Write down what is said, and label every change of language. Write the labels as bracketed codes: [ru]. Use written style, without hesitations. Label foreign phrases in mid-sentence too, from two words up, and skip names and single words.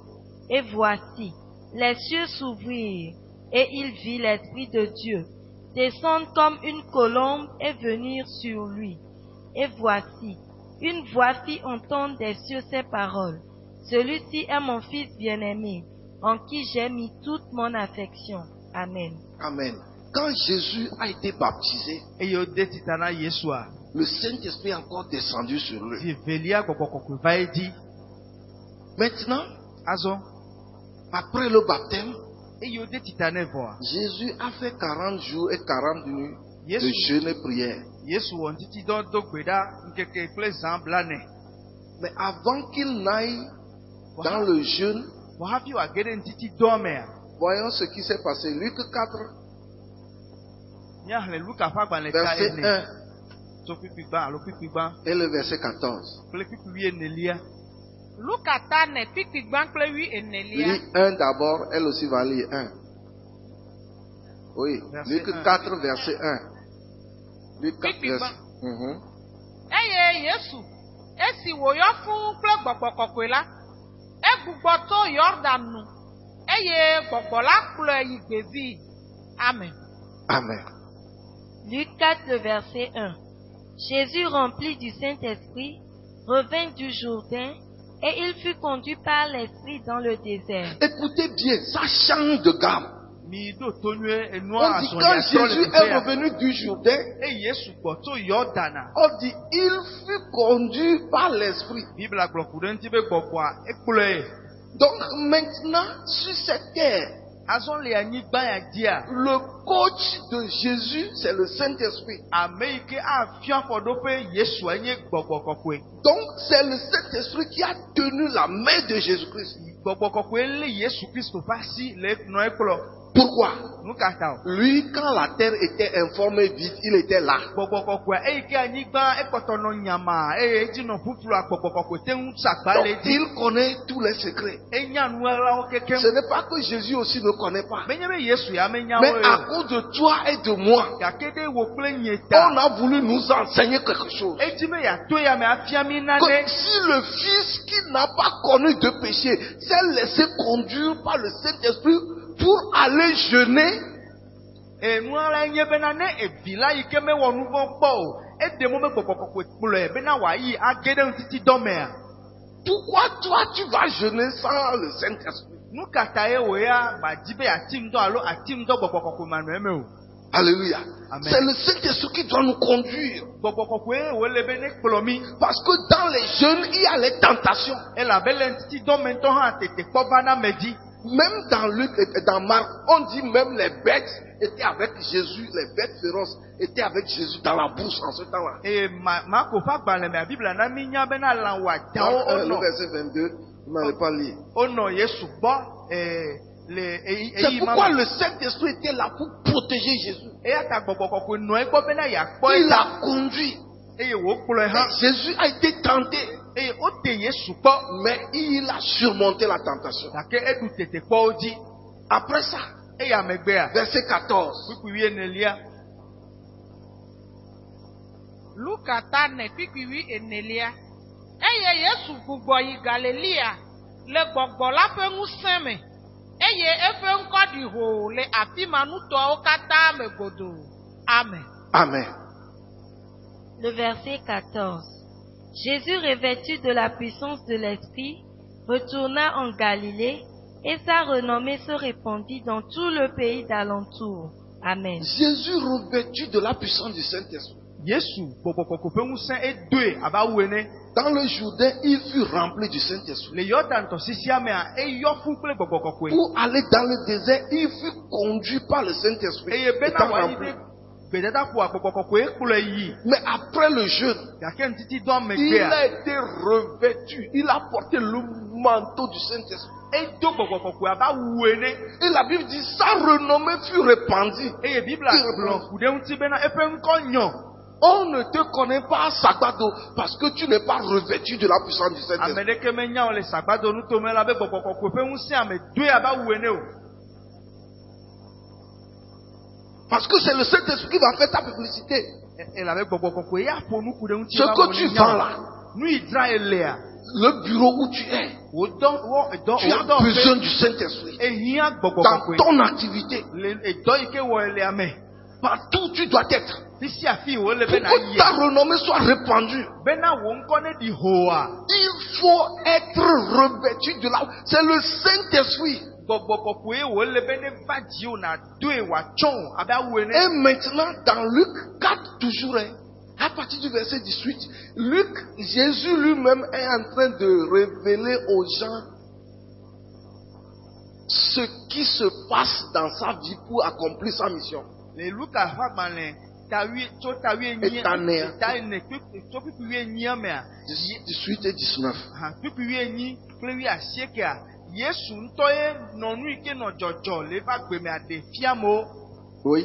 [fr] Et voici, les cieux s'ouvrirent, et il vit l'Esprit de Dieu descendre comme une colombe et venir sur lui. Et voici, une voix fit entendre des cieux ces paroles. Celui-ci est mon Fils bien-aimé, en qui j'ai mis toute mon affection. Amen. Amen. Quand Jésus a été baptisé, [ee] Eye wode tita na Yesua. [fr] le Saint-Esprit est encore descendu sur lui. [ee] Zi velia gbɔgbɔ kɔkɔe va edzi. [fr] Maintenant, [ee] Azɔ. [fr] après le baptême, [ee] Eye wode tita nɛ vɔa. [fr] Jésus a fait 40 jours et 40 nuits de [ee] Yesu. [fr] jeûne et prière. [ee] Yesu wɔ ŋtitidɔ do gbe ɖa ŋkeke kple zã bla nɛ. [fr] Mais avant qu'il n'aille dans le jeûne, [ee] Vɔ hafi wòage ɖe ŋtitidɔ mea, [fr] voyons ce qui s'est passé. Luc 4, [ee] míaxlẽ Luka ƒe agbalẽ ta [fr] verset [ee] ene. 1 Tso kpikpigbã alo kpikpigbã [fr] et le verset 14. [ee] kple kpikpi wuienelia. Luka ta ne kpikpi gbã kple wuienelia. [fr] Lis 1 d'abord, elle aussi va lire 1. Oui, Verset Luc 1. 4, verset 1. Luc 4, [ee] Kpikpi [fr] verset 1. [ee] Eye Yesu, esi wòyɔ fũu kple gbɔgbɔ kɔkɔe la, egbugbɔ to Yordan nu, eye gbɔgbɔ la kplɔe yi gbedzi. Amen. Amen. [fr] Luc 4, le verset 1. Jésus, rempli du Saint-Esprit, revint du Jourdain, et il fut conduit par l'Esprit dans le désert. Écoutez bien, ça change de gamme. [ee] Mi ɖo to nyuie enua [fr] On dit [ee] azɔlia [fr] quand [ee] trɔ le [fr] Jésus est [ee] teƒea. [fr] revenu du Jourdain, [ee] Eye Yesu gbɔ tso Yɔdana. [fr] on dit il fut conduit par l'Esprit. [ee] Bibla gblɔ ku ɖe ŋuti be gbɔgbɔa ekplɔe. [fr] Donc maintenant, sur cette terre, [ee] Azɔ le anyigba ya dzia. [fr] le coach de Jésus, c'est le Saint-Esprit. [ee] Ame yi ke afia afɔɖoƒe Yesu enye Gbɔgbɔ Kɔkɔe. [fr] Donc c'est le Saint-Esprit qui a tenu la main de Jésus-Christ. [ee] Gbɔgbɔ Kɔkɔe lé Yesu Kristo ƒe asi le nɔ ekplɔ. [fr] Pourquoi? [ee] Nu ka ta o? [fr] Lui, quand la terre était informée vide, il était là. [ee] Gbɔgbɔ Kɔkɔe eyi ke anyigba ekpɔtɔ nɔ nyama eye edzi nɔ ƒuƒlua Gbɔgbɔ Kɔkɔe te ŋu sagba [fr] Donc [ee] le dzi. [fr] il connaît tous les secrets. [ee] Enya nuwɔlawo kekeŋ. [fr] Ce n'est pas que Jésus aussi ne connaît pas. [ee] Menye be Yesu ya menya [fr] Mais [ee] wo [fr] à [ee] ye. [fr] cause de toi et de moi, [ee] Gake ɖe wo kple nye [fr] on [ee] ta. [fr] a voulu nous enseigner quelque chose. [ee] Edzi be yeato ya me afia mi [fr] Que [ee] nane. [fr] si le Fils qui n'a pas connu de péché s'est laissé conduire par le Saint-Esprit pour aller jeûner, [ee] Enua nye bena ne evi la yi ke mewɔ nu vɔ̃ kpɔ o. Ede mo be Gbɔgbɔ Kɔkɔe kplɔe bena wòayi age ɖe ŋtiti dɔ mea. [fr] pourquoi toi tu vas jeûner sans le Saint-Esprit? [ee] Nu ka ta ye wò ya madzi be ati ŋdɔ alo ati ŋdɔ Gbɔgbɔ Kɔkɔe manɔ eme o. [fr] Alléluia. Amen. C'est le Saint-Esprit qui doit nous conduire. [ee] Gbɔgbɔ Kɔkɔe wo le be ne kplɔ mi. [fr] Parce que dans les jeûnes, il y a les tentations. [ee] Elabe le ŋtiti dɔ me ŋutɔ hã tete kpɔ va na me dzi. [fr] Même dans Luc et dans Marc, on dit même les bêtes étaient avec Jésus, les bêtes féroces étaient avec Jésus dans la bouche en ce temps-là. [ee] Eye Marko ƒe agbalẽ mea Biblia na mi nya bena lã [fr] Marc [ee] wɔadawo [fr] 1, le [ee] wonɔ [fr] verset 22, vous n'allez pas lire. [ee] wonɔ Yesu gbɔ le [fr] C'est [ee] eyi ma [fr] pourquoi [ee] me. [fr] le Saint-Esprit était là pour protéger Jésus. [ee] Eya ta Gbɔgbɔ Kɔkɔe nɔ egbɔ bena yeakpɔ [fr] Il [ee] eta [fr] l'a conduit. [ee] eye wòkplɔe hã. [fr] Et Jésus a été tenté, [ee] Eye wote Yesu kpɔ [fr] mais il a surmonté la tentation. [ee] gake eɖu tete kpɔwo dzi. [fr] Après ça, [ee] Eye amegbea [fr] verset 14. [ee] kpikpi enelia. Luka ta ne kpikpiwi enelia. Eye Yesu gbugbɔ yi Galilea le gbɔgbɔ la ƒe ŋusẽ me. Eye eƒe ŋkɔ ɖi hoo le afi ma nutɔwo katã me godoo. Amen. Amen. [fr] Le verset 14. Jésus, revêtu de la puissance de l'Esprit, retourna en Galilée et sa renommée se répandit dans tout le pays d'alentour. Amen. Jésus revêtu de la puissance du Saint-Esprit. [ee] Yesu Gbɔgbɔ Kɔkɔe ƒe ŋusẽ edoe abe awu ene. [fr] Dans le Jourdain, il fut rempli du Saint-Esprit. [ee] Le Yɔdan tɔsisia mea eyɔ fu kple Gbɔgbɔ Kɔkɔe. [fr] Pour aller dans le désert, il fut conduit par le Saint-Esprit. [ee] Eye bena [fr] Étant [ee] wòayi [fr] rempli. [ee] ɖe gbedadaƒoa Gbɔgbɔ Kɔkɔe kplɔe yi. [fr] Mais après le jeûne, [ee] Gake ŋtiti dɔ [fr] il [ee] megbea [fr] a été revêtu. Il a porté le manteau du Saint-Esprit. [ee] edo Gbɔgbɔ Kɔkɔe abe awu ene. [fr] Et la Bible dit, sa renommée fut répandue. [ee] Eye Biblia gblɔ ku ɖe ŋuti bena eƒe ŋkɔ nyɔ. [fr] On ne te connaît pas à Sagbado parce que tu n'es pas revêtu de la puissance du [ee] Ame [fr] Saint-Esprit. [ee] ɖeke menya wo le sagbado nutome la be Gbɔgbɔ Kɔkɔe ƒe ŋusẽ ame doe abe awu ene o. [fr] Parce que c'est le Saint-Esprit qui va faire ta publicité. [ee] Elabe Gbɔgbɔ Kɔkɔe ya ƒo nu ku ɖe ŋuti. [fr] Ce que tu vends là, [ee] Nu yi dzra elea. [fr] le bureau où tu es, tu as besoin du Saint-Esprit. [ee] Ehia Gbɔgbɔ [fr] Dans [ee] Kɔkɔe. [fr] ton activité, [ee] Le edɔ yi ke wɔ elea me. [fr] partout où tu dois être. [ee] Fisi afi wo le [fr] Pour [ee] bena [fr] que ta [ee] yia. [fr] renommée soit répandue, [ee] Bena wo ŋkɔ ne ɖi hoa. [fr] il faut être revêtu de la... C'est le Saint-Esprit. [ee] Gbɔgbɔ Kɔkɔe wo le be ne va dziwo na doe wòatsɔ abe awu ene. [fr] Et maintenant, dans Luc 4, toujours, hein, à partir du verset 18, Luc, Jésus lui-même est en train de révéler aux gens ce qui se passe dans sa vie pour accomplir sa mission. [ee] Le Luka ƒe agbalẽ tso tawi enyi Etanea. ta ene tso kpikpi enyia mea. [fr] 18 et 19. [ee] Kpikpi enyi kple asiekea. Yesu ŋutɔ ye nɔ nu yi ke nɔ dzɔdzɔ le va gbe mea ɖe fia mo. [fr] Oui.